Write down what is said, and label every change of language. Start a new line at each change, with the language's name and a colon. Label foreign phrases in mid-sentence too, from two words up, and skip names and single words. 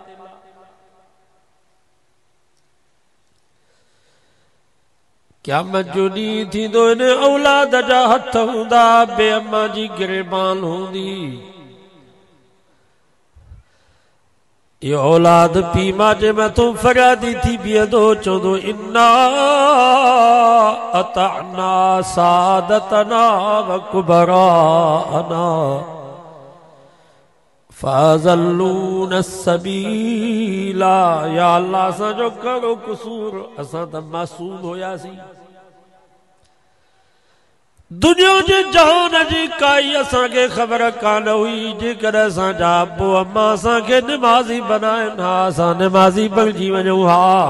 Sindhi: क़यामत जो ॾींहुं थींदो, इन औलाद जा हथ हूंदा, बे अम्मा जी गिरेबान हूंदी। ये औलाद पी मां जे मथों फरियादी थी बीहंदो, चवंदो
Arabic: إنا أطعنا سادتنا و كبراءنا فأضلونا السبيلا.
Sindhi: या अल्लाह असांजो कहिड़ो कसूर, असां त मासूम हुयासीं। दुनिया जे जहान जी काई असांखे ख़बर कान हुई। जेकर असांजा अबो अम्मा असांखे निमाज़ी बनाइनि हा, असां निमाज़ी बणिजी वञूं हा।